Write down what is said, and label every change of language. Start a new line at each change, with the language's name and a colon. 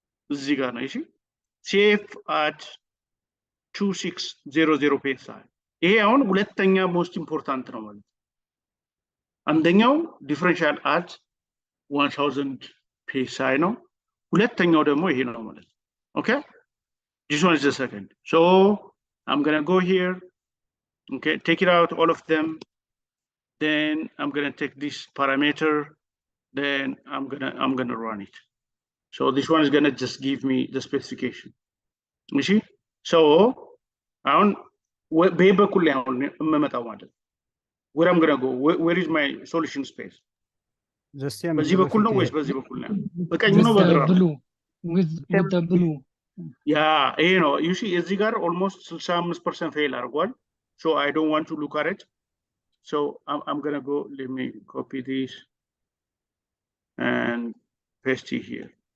Amharic: እዚህ ጋር ነው። እሺ
English: safe at 2600 psi.
Amharic: ይሄ አሁን ሁለተኛ ሞስት ኢምፖርታንት ነው ማለት ነው። አንደኛው ዲፈረንሻል at 1000 psi ነው። ሁለተኛው ደግሞ ይሄ ነው ማለት ነው።
English: Okay, this one is the second. So I'm gonna go here, okay, take it out all of them, then I'm gonna take this parameter, then I'm gonna run it. So this one is gonna just give me the specification. You see? So
Amharic: አሁን በበኩል ላይ አሁን የምመጣው ማለት
English: where I'm gonna go, where is my solution space?
Amharic: በዚህ በኩል ነው ወይስ በዚህ በኩል ነው? በቀኝ ነው በግራ ነው?
English: with the blue.
Amharic: Yeah, ይሄ ነው።
English: you see
Amharic: እዚህ ጋር almost 65% ፌል አድርጓል.
English: So I don't want to look at it. So I'm gonna go, let me copy this and paste it here.